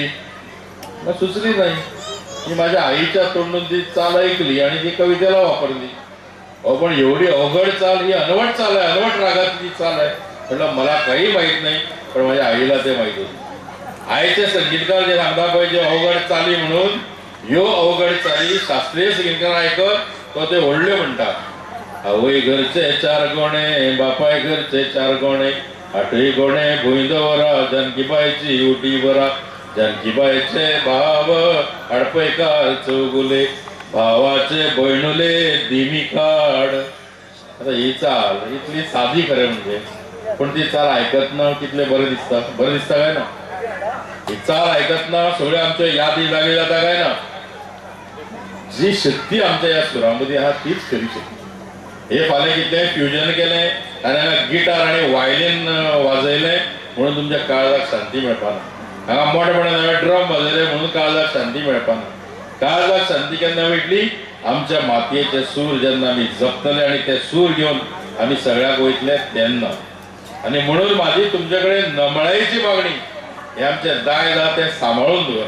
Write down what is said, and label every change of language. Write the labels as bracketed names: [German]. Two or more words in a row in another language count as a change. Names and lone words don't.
[Marathi] सुचली नाही. मी माझ्या आईच्या तोंडून ती चाल ऐकली आणि ती कवितेला वापरली. पण एवढी अवघड चाल, ही अनवट चाल आहे, अनवट रागातली चाल आहे. म्हटलं मला काही माहीत नाही, पण माझ्या आईला ते माहीत होते. आईचे संगीतकार जे सांगता पाहिजे अवघड चाली म्हणून, ह्यो अवघड चाली शास्त्रीय संगीतकार ऐकत तो ते व्हडले म्हणतात. [Konkani] आवय घरचे 4 गोणे, बापाय घरचे 4 गोणे, 8 गोणे भुईंदवरा, जानकीबाईची उटी बरा, जानकीबाईचे भाव हडपैकार चौगुले, भावाचे बहिणुले दिमी काढ. आता ही चाल इतली साधी खरे म्हणजे, पण ती चाल ऐकत ना कितले बरं दिसता. बरं दिसता काय ना? ही चाल ऐकत ना सगळे आमच्या यादी लागली जाता काय ना? जी शक्ती आमच्या या सुरामध्ये हा तीच खरी शक्ती. हे फाले कितले फ्युजन केले आणि गिटार आणि वायलिन वाजयले म्हणून तुमच्या काळजाक शांती मेळपाना. हांगा मोठेपणे नवे ड्रम वाजयले म्हणून काळजाक शांती मेळपाना. काळजाक शांती केन्ना मेळटली? आमच्या मातयेचे सूर जेन्ना आमी जपतले आणि ते सूर घेऊन आम्ही सगळ्याक वयतले तेन्ना. [Marathi] आणि म्हणून माझी तुमच्याकडे नमळाईची मागणी, [Konkani] हे आमचे दाय जा ते सांभाळून दवरा.